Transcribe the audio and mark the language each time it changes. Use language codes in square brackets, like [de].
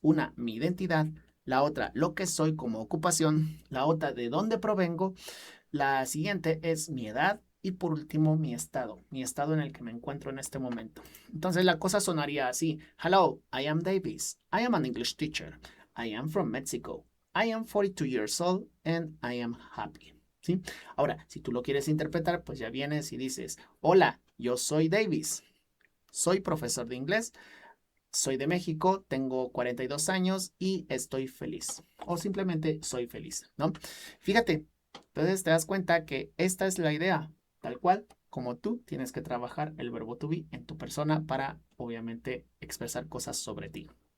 [es] Una, mi identidad. La otra, lo que soy como ocupación. La otra, de dónde provengo. La siguiente es mi edad. Y por último, mi estado en el que me encuentro en este momento. Entonces la cosa sonaría así. [en] Hello, I am Davis. I am an English teacher. I am from Mexico. I am 42 years old and I am happy. [es] ¿Sí? Ahora, si tú lo quieres interpretar, pues ya vienes y dices, hola, yo soy Davis. Soy profesor de inglés, soy de México, tengo 42 años y estoy feliz. O simplemente soy feliz, ¿no? Fíjate, entonces te das cuenta que esta es la idea, tal cual como tú tienes que trabajar el verbo to be en tu persona para, obviamente, expresar cosas sobre ti.